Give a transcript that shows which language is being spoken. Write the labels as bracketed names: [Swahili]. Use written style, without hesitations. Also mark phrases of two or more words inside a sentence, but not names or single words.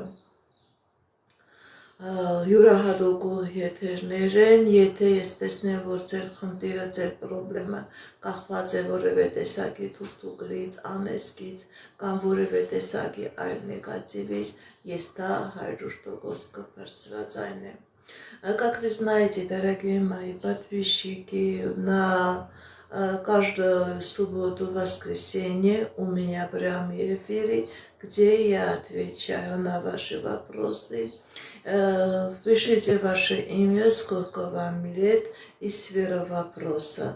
[Armenian] յուրահատուկ եթերներ են, եթե ես տեսնեմ, որ ձեր խնդիրը, ձեր պրոբլեմը կախված է որևէ տեսակի թուղթուգրից, անեզքից կամ որևէ տեսակի այլ նեգատիվից, ես դա 100% կբարձրաձայնեմ։ [Russian] Как вы знаете, дорогие мои подписчики, на каждую субботу, воскресенье у меня прямые эфиры, где я отвечаю на ваши вопросы. Пишите ваше имя, сколько вам лет и сфера вопроса.